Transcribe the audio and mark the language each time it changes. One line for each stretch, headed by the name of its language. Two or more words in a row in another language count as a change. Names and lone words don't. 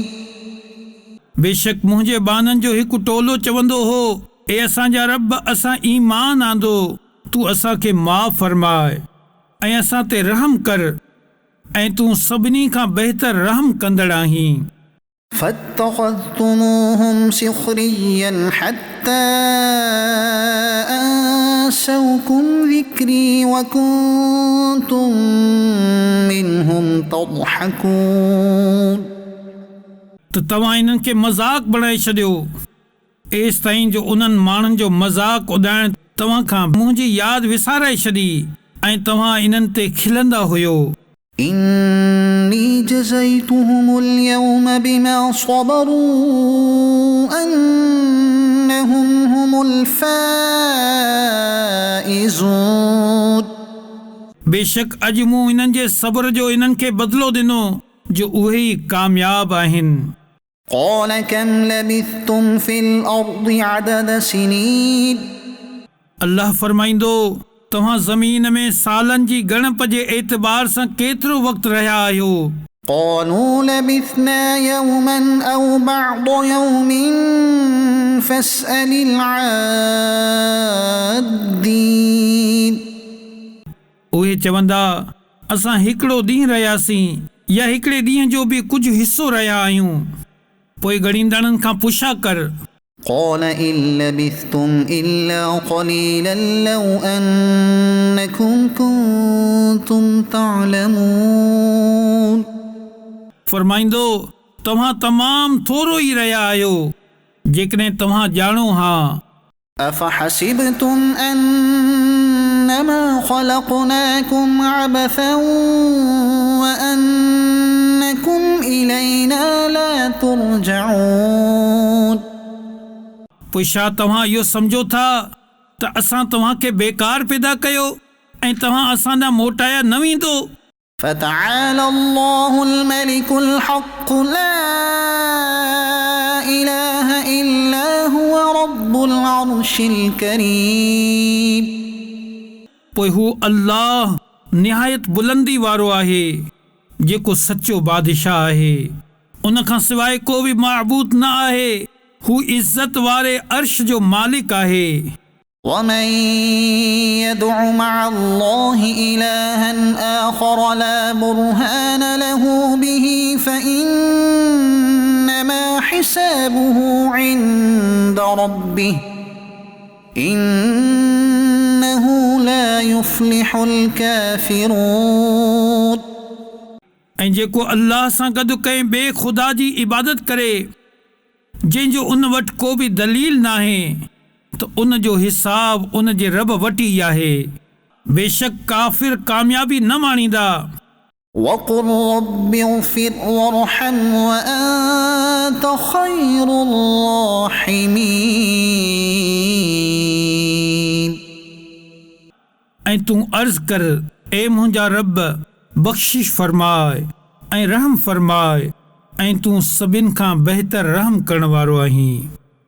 Sindhi: बेशक मुंहिंजे बाननि जो हिकु टोलो चवंदो हो ए असांजा रब असां ईमान आंदो तूं असांखे माफ़ फरमाए ऐं असां ते रहम कर ऐं तूं सभिनी खां बहितर रहम कंदड़ आहीं
Arabic: فاتخذتموهم سخريا حتى أنسوكم ذكري وكنتم منهم تضحكون
Sindhi: त तव्हां इन्हनि खे मज़ाक बणाए छॾियो एसि ताईं जो उन्हनि माण्हुनि जो मज़ाक उॾाइण तव्हां खां मुंहिंजी यादि विसाराए छॾी ऐं तव्हां इन्हनि ते खिलंदा हुयो
Arabic: إني جزيتهم اليوم بما صبروا أنهم هم الفائزون
Sindhi: बेशक अॼु मूं इन्हनि जे सब्र जो इन्हनि खे बदिलो ॾिनो जो उहे ई कामयाब आहिनि।
Arabic: قال كم لبثتم في الأرض عدد سنين
Sindhi: अल्लाह फरमाईंदो, तव्हां ज़मीन में सालनि जी ॻणप जे एतबार सां केतिरो वक़्तु रहिया आहियो?
Arabic: قالوا لبثنا يوما أو بعض يوم فاسأل العادين
Sindhi: उहे चवंदा, असां हिकिड़ो ॾींहुं रहियासीं या हिकिड़े ॾींहं जो बि कुझु हिसो रहिया आहियूं। पोइ ॻणींदड़नि खां पुछा कर।
Arabic: قال إن لبثتم إلا قليلا لو أنكم كنتم تعلمون
Sindhi: फरमाईंदो, तव्हां तमामु थोरो ई रहिया आहियो जेकॾहिं तव्हां ॼाणो हा।
Arabic: أفحسبتم أنما خلقناكم عبثا وأنكم إلينا لا ترجعون
Sindhi: पोइ छा तव्हां इहो सम्झो था त असां तव्हांखे बेकार पैदा कयो ऐं तव्हां असांजा मोटाया न वेंदो?
Arabic: فتعالى الله الملك الحق لا إله إلا هو رب العرش الكريم
Sindhi: पोइ हू अल्लाह निहायत बुलंदी वारो आहे जेको सचो बादशाह आहे। उन खां सवाइ को बि माबूद न आहे। हू इज़त वारे अर्श जो मालिक आहे।
Arabic: ومن يدع مع الله إلها آخر لا برهان له به فإنما حسابه عند ربه إنه لا يفلح الكافرون
Sindhi: ऐं जेको अल्लाह सां गॾु कंहिं ॿिए ख़ुदा जी इबादत करे जंहिंजो उन वटि को बि दलील नाहे त उन जो हिसाब उन जे रब वटि ई आहे। बेशक काफ़िर कामयाबी न माणींदा।
Arabic: وقل رب اغفر وارحم وأنت خير الراحمين
Sindhi: ऐं तूं अर्ज़ कर, ए मुंहिंजा रब बख़्शिश फरमाए ऐं रहम फरमाए ऐं तूं सभिनि खां बहितर रहम करण वारो आहीं।